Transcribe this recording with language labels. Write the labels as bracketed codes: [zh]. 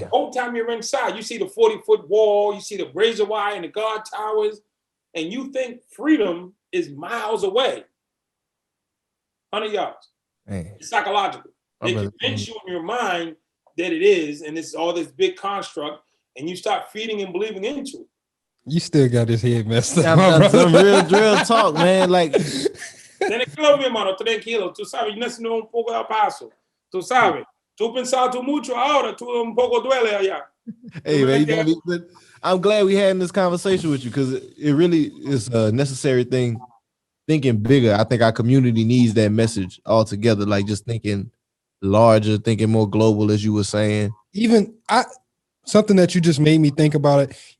[en] The whole time you're inside, you see the 40-foot wall, you see the razor wire and the guard towers, and you think freedom is miles away. 100 yards. Man. It's psychological. They convince you in your mind that it is, and it's all this big construct, and you start feeding and believing into it. You still got his head messed up. Some real talk, man. Like, [es] Tranquilo, mi hermano, tranquilo. Tú sabes, yo necesito un poco de paso. Tú sabes. Tú pensado mucho ahora, tú un poco duele allá. [en] Hey, man, but I'm glad we had this conversation with you because it really is a necessary thing. Thinking bigger, I think our community needs that message altogether. Like just thinking larger, thinking more global, as you were saying. Even something that you just made me think about it.